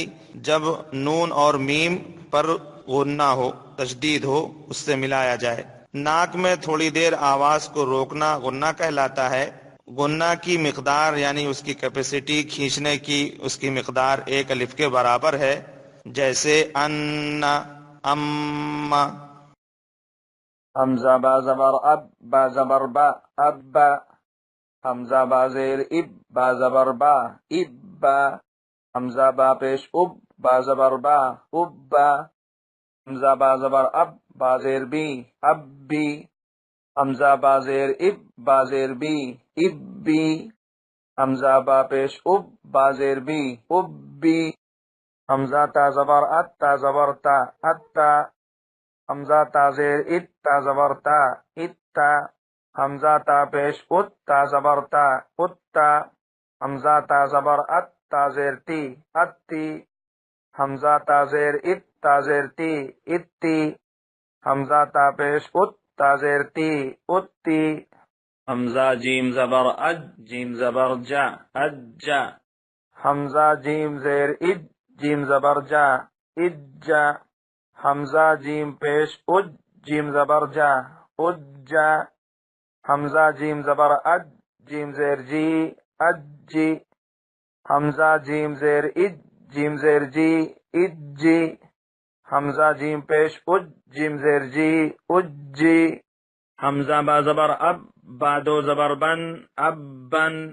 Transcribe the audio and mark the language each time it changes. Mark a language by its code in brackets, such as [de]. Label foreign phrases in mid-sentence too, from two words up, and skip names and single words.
[ur] جب نون اور میم پر غنہ ہو، تشدید ہو، اس سے ملایا جائے، ناک میں تھوڑی دیر آواز کو روکنا غنہ کہلاتا ہے۔ غنہ کی مقدار یعنی اس کی کیپیسٹی، کھینچنے کی اس کی مقدار 1 الف کے برابر ہے، جیسے ان، ام۔ حمزہ با زبر اب، با زبر با، ابا، حمزہ با زیر اب، با زبر با، ابا، حمزہ با پیش اب، با زبر با، ابا، حمزہ با زبر اب، با زیر بی، ابی، حمزہ با زیر اب، با زیر بی، ابی، حمزہ با پیش اب، با زیر بی، ابی، حمزہ تا زبر ات، تا زبر تا، اتا، حمزہ تا زیر ات، تا زبر تا، اتا، حمزہ تا پیش ات، تا زبر تا، اتا، حمزہ تا زبر ات، تا زیر تی، اتی، حمزہ تا زیر ات، تا زیر تی، اتی، حمزہ تا پیش ات، تا زیر تی، اتی، حمزہ جیم زبر اج، جیم زبر جا، اجا، حمزہ جیم زیر اج، جیم زبر جا، اجا، حمزہ جیم پیش اج، جیم زبر جا، اجا، حمزہ جیم زبر اج، جیم زیر جی، اجی، حمزہ جیم زیر اج، جیم زیر جی، اجی، حمزہ جیم پیش اج، جیم زیر جی، اجی، حمزہ با زبر اب، با 2 زبر بن، ابن،